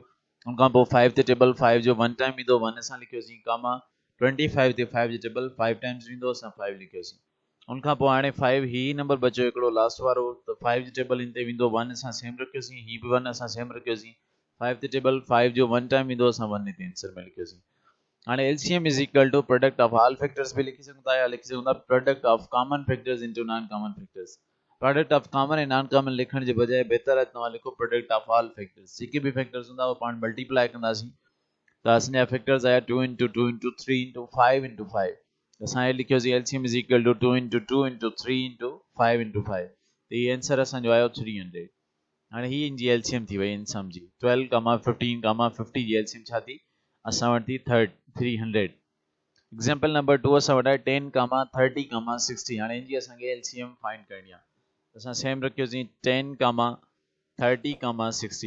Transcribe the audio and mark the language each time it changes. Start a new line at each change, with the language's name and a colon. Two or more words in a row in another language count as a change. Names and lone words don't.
Sindhi: उनखां पोइ 5 ते टेबल 5 जो 1 टाइम वेंदो, 1 असां लिखियोसीं, 25 ते 5 जो टेबल 5 टाइम्स वेंदो, असां 5 लिखियोसीं। उनखां पोइ हाणे 5 ही नंबर बचियो हिकिड़ो लास्ट वारो, त 5 जो टेबल हिन ते वेंदो, 1 असां सेम रखियोसीं, ही बि 1 असां सेम रखियोसीं। 5 ते टेबल 5 जो 1 टाइम वेंदो, असां 1 हिते आंसर में लिखियोसीं।
English: हाणे LCM is equal to product of all factors
Sindhi: भी लिखी सघूं था, या लिखी सघूं था
English: product of common factors into non common factors. product of common
Sindhi: ऐं
English: non common
Sindhi: लिखण जे बजाय बहितर आहे तव्हां लिखो
English: product of all factors.
Sindhi: जेके भी फैक्टर्स हूंदा उहे पाण मल्टीप्लाई कंदासीं, त असांजा फैक्टर्स आया
English: 2 into 2 into 3 into 5 into 5।
Sindhi: असां हे लिखियोसीं
English: LCM is equal to 2 into 2 into 3 into 5 into 5,
Sindhi: त ये आंसर असांजो आयो 300। हाणे ही इनजी LCM थी वई इन सम जी 12, 15, 50 जी LCM छा थी असां वटि 300। एग्जांपल नंबर 2 असां वटि 10, 30, 60। हाणे इनजी असांखे LCM फाइंड करणी आहे, असां सेम रखियोसीं 10, 30, 60।